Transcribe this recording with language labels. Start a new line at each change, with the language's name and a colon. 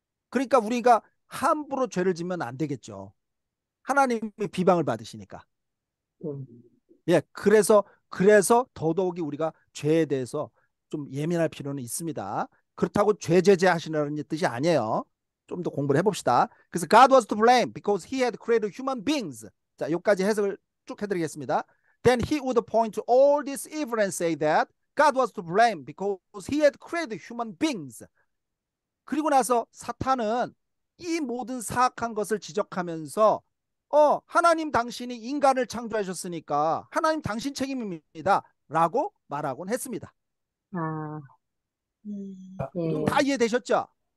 Korean: 그러니까 우리가 함부로 죄를 지면 안 되겠죠. 하나님의 비방을 받으시니까. 예, 그래서 더더욱이 우리가 죄에 대해서 좀 예민할 필요는 있습니다. 그렇다고 죄 제재하시라는 뜻이 아니에요. 좀 더 공부를 해봅시다. 그래서
English: God was to blame because he had created human beings.
Korean: 자, 여기까지 해석을 쭉 해드리겠습니다.
English: Then he would point to all this evil and say that God was to blame because he had created human beings.
Korean: 그리고 나서 사탄은 이 모든 사악한 것을 지적하면서 하나님 당신이 인간을 창조하셨으니까 하나님 당신 책임입니다. 라고 말하곤 했습니다. 아, 음. 예, 다 이해되셨죠?